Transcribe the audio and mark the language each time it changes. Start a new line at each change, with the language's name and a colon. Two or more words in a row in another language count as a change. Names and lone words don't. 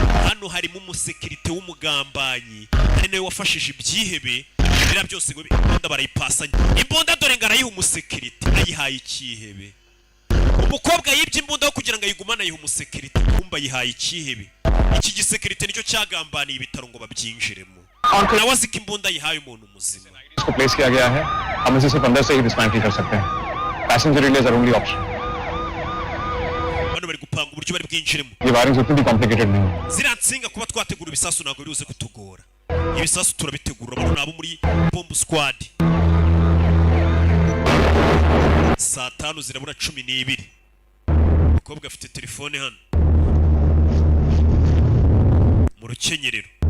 Kinyarwanda: w'umugambanyi ari nawe wafashije ibyihebe biriya byose ngo imbunda barayipasanya imbunda dore ngo arayiha umusekirite ayihaye ikihebe umukobwa yibye imbunda kugira ngo ayigumane ayiha umusekirite kumba ayihaye ikihebe iki gisekirite nicyo cyagambaniye ibitaro ngo babyinjiremo nawe azi ko imbunda yihaye umuntu muzima
Hindi: इसको प्लेस किया गया है हम इसे सिर्फ अंदर से ही डिस्मेंटल कर सकते हैं
English: passenger release are only option
Kinyarwanda: bano bari gupanga uburyo bari bwinjiremo
Hindi: ये वायरिंग उतनी कॉम्प्लिकेटेड नहीं है
Kinyarwanda: ziriya nsinga kuba twategura ibisasu ntabwo biruze kutugora ibisasu turabitegura bano nabo muri
English: bomb squad
Kinyarwanda: saa 5 zirabura 12 umukobwa afite telefone hano mu rukenyerero